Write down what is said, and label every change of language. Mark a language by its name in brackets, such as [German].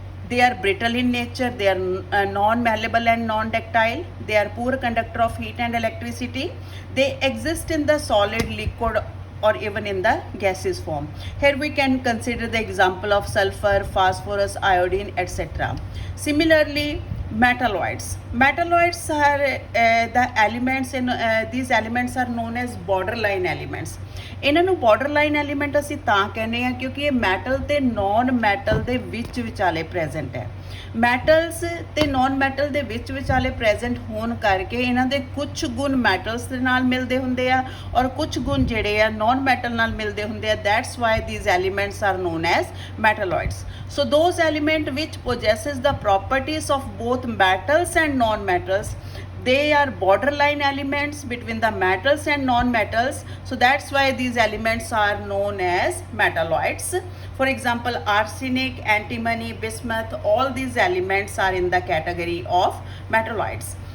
[English] They are brittle in nature, they are non-malleable and non-ductile, they are poor conductor of heat and electricity, they exist in the solid, liquid or even in the gaseous form. Here we can consider the example of sulfur, phosphorus, iodine, etc. Similarly, metalloids. Metalloids are the elements in these elements are known as borderline elements. [Punjabi] ਇਹਨਾਂ ਨੂੰ ਬਾਰਡਰਲਾਈਨ element ਅਸੀਂ ਤਾਂ ਕਹਿੰਦੇ ਆ ਕਿਉਂਕਿ ਇਹ metal ਤੇ non metal ਦੇ ਵਿੱਚ ਵਿਚਾਲੇ ਪ੍ਰੈਜ਼ੈਂਟ ਹੈ। ਮੈਟਲਸ ਤੇ ਨੌਨ ਮੈਟਲ ਦੇ ਵਿੱਚ ਵਿਚਾਲੇ ਪ੍ਰੈਜ਼ੈਂਟ ਹੋਣ ਕਰਕੇ ਇਹਨਾਂ ਦੇ ਕੁਝ ਗੁਣ ਮੈਟਲਸ ਦੇ ਨਾਲ ਮਿਲਦੇ ਹੁੰਦੇ ਆ ਔਰ ਕੁਝ ਗੁਣ ਜਿਹੜੇ ਆ ਨੌਨ ਮੈਟਲ ਨਾਲ ਮਿਲਦੇ ਹੁੰਦੇ ਆ। [English] That's why these elements are known as metalloids. So those element which possesses the properties of both metals and non-metals, they are borderline elements between the metals and non-metals. So that's why these elements are known as metalloids. For example, arsenic, antimony, bismuth, all these elements are in the category of metalloids.